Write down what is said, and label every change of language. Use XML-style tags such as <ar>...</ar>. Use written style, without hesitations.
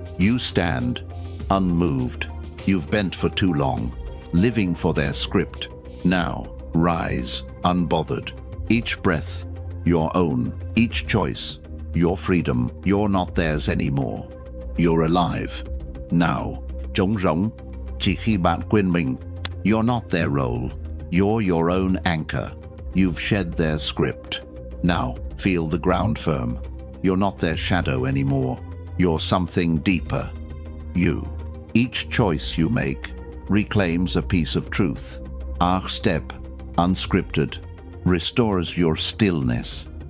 <en>You stand, unmoved. You've bent for too long, living for their script. Now, rise, unbothered. Each breath, your own. Each choice, your freedom. You're not theirs anymore. You're alive.</en> <vi>Now, trống rỗng, chỉ khi bạn quên mình.</vi> <en>You're not their role. You're your own anchor. You've shed their script. Now, feel the ground firm. You're not their shadow anymore. You're something deeper. You. Each choice you make reclaims a piece of truth. Our step, unscripted, restores your stillness.</en>